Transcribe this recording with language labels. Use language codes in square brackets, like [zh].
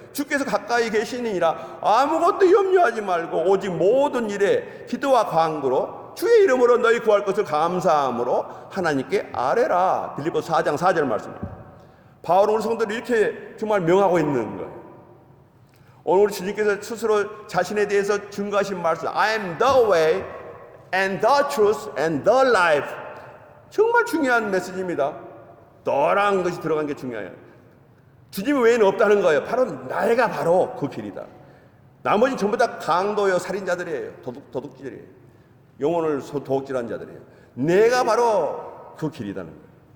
[ko] 주께서 가까이 계시니라 아무것도 염려하지 말고 오직 모든 일에 기도와 간구로 주의 이름으로 너희 구할 것을 감사함으로 하나님께 아뢰라. 빌립보서 4장 4절 말씀입니다. 바울은 우리 성도들이 이렇게 정말 명하고 있는 거예요. 오늘 우리 주님께서 스스로 자신에 대해서 증거하신 말씀 [en] I am the way and the truth and the life. [ko] 정말 중요한 메시지입니다. 너라는 것이 들어간 게 중요해요. 주님 외에는 없다는 거예요. 바로 나가 바로 그 길이다. 나머지 전부 다 강도요, 살인자들이에요. 도둑질이에요. 영혼을 도둑질한 자들이에요. 내가 바로 그 길이라는 거예요.